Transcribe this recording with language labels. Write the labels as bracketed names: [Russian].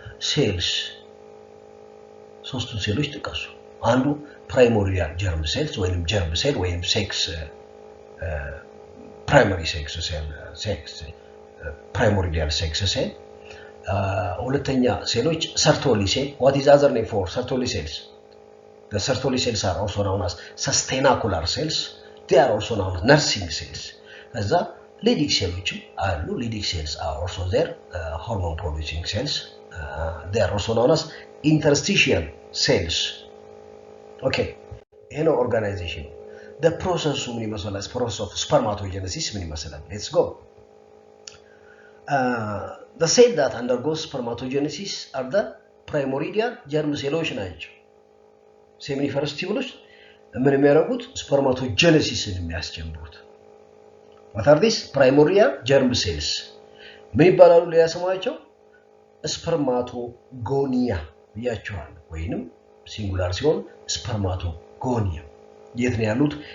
[Amharic] ሴልስ። ሶስቱን ሴሎች ጥቀሱ። አንዱ ፕራይሞሪያል ጀርም ሴልስ ወይም ጀርም ሴል ወይም ሴክስ ፕራይመሪ ሴክስ ሴል ፕራይሞሪያል ሴክስ ሴል። ሁለተኛ ሴሎች ሰርቶሊ ሴል። [English] what is other name for Sertoli cells? The Sertoli cells are also known as sustainacular cells. They are also known as nursing cells. [Amharic] ከዛ ሊዲንግ ሴሎችም አሉ። ሊዲንግ ሴልስ [English] are also there, hormone producing cells. They are also known as interstitial cells. [Amharic] Okay, ይሄ ነው ኦርጋናይዜሽን። [English] the process [Amharic] ምን ይመስላል? [English] process of spermatogenesis [Amharic] ምን ይመስላል? [English] let's go. The cell that undergoes spermatogenesis are the primordial germ cells [Amharic] ናቸው። ሴሚኒፈረስ ቲዩብሎች ምን የሚያደርጉት? ስፐርማቶጀነሲስን የሚያስጀምሩት። [English] what are these? primordial germ cells [Amharic] ምን ይባላሉ? ሌላ ስማቸው ስፐርማቶጎኒያ ብያቸዋል። ወይንም ሲንጉላር ሲሆን ስፐርማቶጎኒያ። የት ነው ያሉት?